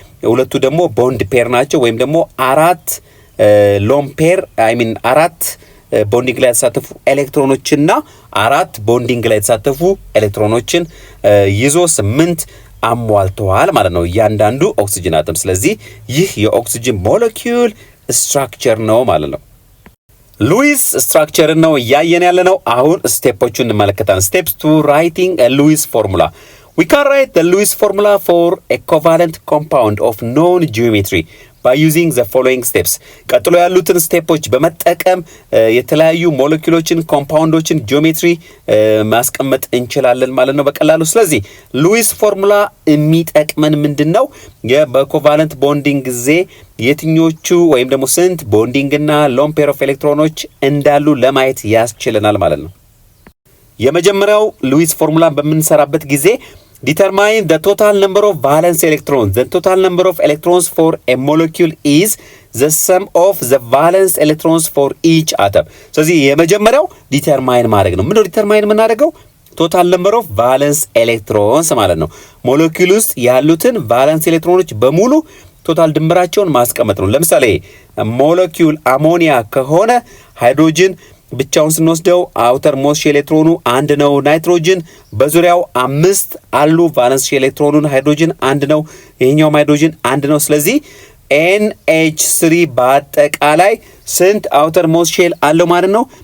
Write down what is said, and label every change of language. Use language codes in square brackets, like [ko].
[am] ሁለቱ ደግሞ ቦንድ ፔር ናቸው። ወይም ደግሞ 4 ሎን ፔር አራት ቦንዲንግ ላይ የተሳተፉ ኤሌክትሮኖችና 4 ቦንዲንግ ላይ የተሳተፉ ኤሌክትሮኖችን ይዞ 8 አሟልተዋል ማለት ነው እያንዳንዱ ኦክሲጅን አተም። ስለዚህ ይህ የኦክሲጅን ሞለኪውል ስትራክቸር ነው ማለት ነው። ሉዊስ ስትራክቸር ነው እያየን ያለ ነው። አሁን ስቴፖቹን እንመለከታለን። [en] ስቴፕስ ቱ ራይቲንግ a Lewis formula. We can write the Lewis formula for a covalent compound of known geometry by using the following steps. [am] ቀጥሎ ያሉትን ስቴፖች በመጠቀም የተለያዩ ሞለኪውሎችን ኮምፓውንዶችን ጂኦሜትሪ ማስቀመጥ እንችላለን ማለት ነው በቀላሉ። ስለዚህ ሉዊስ ፎርሙላ የሚጠቅመን ምንድነው? በኮቫለንት ቦንዲንግ ጊዜ የትኞቹ ወይም ደግሞ ስንት ቦንዲንግ እና ሎን ፔር ኦፍ ኤሌክትሮኖች እንዳሉ ለማየት ያስችለናል ማለት ነው። የመጀመሪያው ሉዊስ ፎርሙላን በምንሰራበት ጊዜ [en] determine the total number of valence electrons. The total number of electrons for a molecule is the sum of the valence electrons for each atom. [am] ስለዚህ የመጀመሪያው ዲተርማይን ማድረግ ነው። ምንድነው ዲተርማይን የምናደርገው? [en] ቶታል ነምበር ኦፍ ቫለንስ ኤሌክትሮንስ [am] ማለት ነው። ሞለኪውል ውስጥ ያሉትን ቫለንስ ኤሌክትሮኖች በሙሉ ቶታል ድምራቸውን ማስቀመጥ ነው። ለምሳሌ ሞለኪውል አሞኒያ ከሆነ ሃይድሮጅን ብቻውን ስንወስደው አውተር ሞስት ኤሌክትሮኑ 1 ነው። ናይትሮጅን በዙሪያው 5 አሉ። ቫለንስ ኤሌክትሮኑን ሃይድሮጅን 1 ነው። ይሄኛው ሃይድሮጅን 1 ነው። ስለዚህ NH3 በአጠቃላይ ስንት አውተር ሞስት ሼል አለው ማለት ነው?